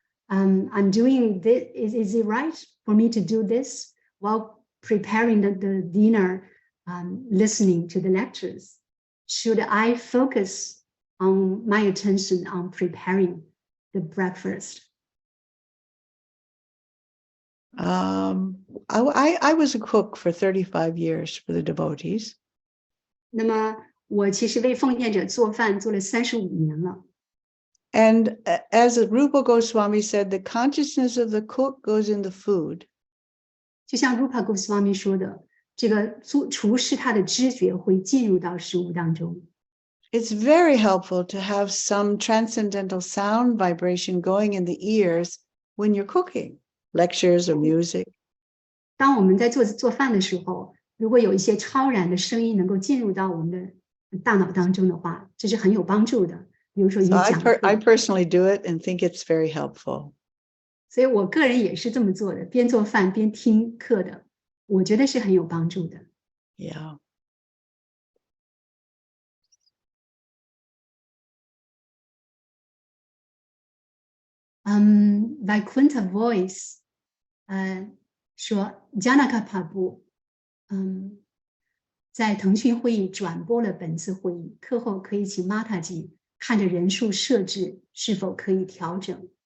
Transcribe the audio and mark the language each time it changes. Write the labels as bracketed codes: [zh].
[en] I'm doing this. Is it right for me to do this while preparing the dinner, listening to the lectures? Should I focus on my attention on preparing the breakfast? I was a cook for 35 years for the devotees. [zh] 那么我其实为奉献者做饭做了35年了。 [en] And as Rupa Goswami said, the consciousness of the cook goes in the food. [zh] 就像 Rupa Goswami 说的，这个厨师他的知觉会进入到食物当中。 [en] It's very helpful to have some transcendental sound vibration going in the ears when you're cooking, lectures or music. [zh] 当我们在做饭的时候，如果有一些超然的声音能够进入到我们的大脑当中的话，这是很有帮助的。比如说 [en] So I personally do it and think it's very helpful. [zh] 所以我个人也是这么做的，边做饭边听课的，我觉得是很有帮助的。 Yeah. Vaikuntha Voice 说 Janaka Prabhu 在腾讯会议转播了本次会议，课后可以请 Mataji 看着人数设置是否可以调整。